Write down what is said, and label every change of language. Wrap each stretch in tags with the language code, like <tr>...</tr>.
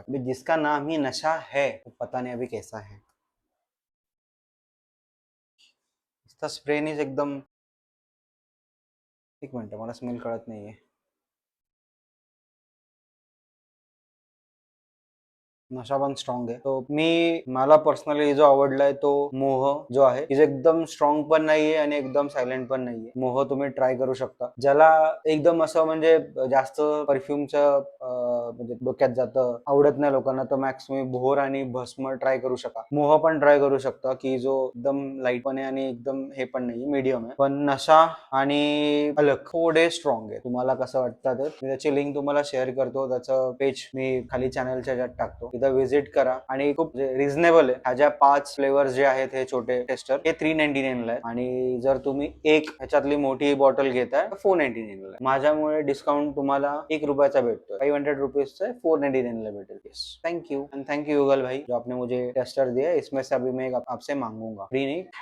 <hi>अभी जिसका नाम ही नशा है, वो पता नहीं अभी कैसा है. इसका स्प्रेनीज एकदम,</hi> <mr>एक मिनिट, मला स्मेल कळत नाहीये. नशा पण स्ट्रॉंग आहे. तो मला पर्सनली जो आवडलाय तो मोह जो आहे, जो एकदम स्ट्रॉंग पण नाहीये आणि एकदम सायलेंट पण नाहीये. मोह तुम्ही ट्राय करू शकता. ज्याला एकदम असं म्हणजे जास्त परफ्यूमचं म्हणजे डोक्यात जातं, आवडत नाही लोकांना, तर मॅक्स तुम्ही भोर आणि भस्म ट्राय करू शकता. मोह पण ट्राय करू शकता, की जो एकदम लाईट पण आहे आणि एकदम हे पण नाही, मीडियम आहे. पण नशा आणि अलग थोडे स्ट्रॉंग आहे. तुम्हाला कसं वाटतं तर मी त्याची लिंक तुम्हाला शेअर करतो. त्याचं पेज मी खाली चॅनलच्या ह्याच्यात टाकतो, तिथं व्हिजिट करा. आणि खूप रिझनेबल आहे. ह्याच्या 5 फ्लेवर्स जे आहेत हे छोटे टेस्टर, हे 399 ला आहे. आणि जर तुम्ही एक ह्याच्यातली मोठी बॉटल घेताय 499 ला. माझ्यामुळे डिस्काउंट तुम्हाला ₹1 भेटतोय. 500 रुपीज 499 ला भेटेल.</mr> <hi>Thank you and thank you युगल भाई, जो आपने मुझे टेस्टर दिया. इसमें से अभी मैं आपसे मांगूंगा, फ्री नहीं.</hi>